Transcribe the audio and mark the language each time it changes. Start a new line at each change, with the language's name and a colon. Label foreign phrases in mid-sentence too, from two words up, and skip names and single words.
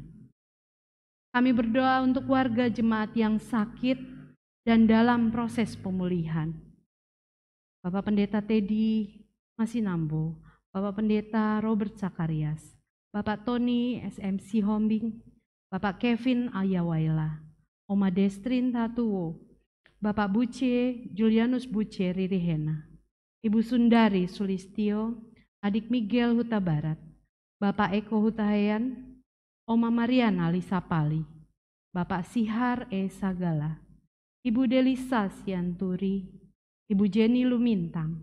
Indonesian: Kami berdoa untuk warga jemaat yang sakit dan dalam proses pemulihan. Bapak Pendeta Teddy Masinambo, Bapak Pendeta Robert Zakarias, Bapak Tony SMC Hombing, Bapak Kevin Ayawaila, Oma Destrin Tatuwo, Bapak Buce Julianus Buce Ririhena, Ibu Sundari Sulistio, Adik Miguel Huta Barat, Bapak Eko Hutahayan, Oma Mariana Lisa Pali, Bapak Sihar Sagala, Ibu Delisa Sianturi, Ibu Jenny Lumintang,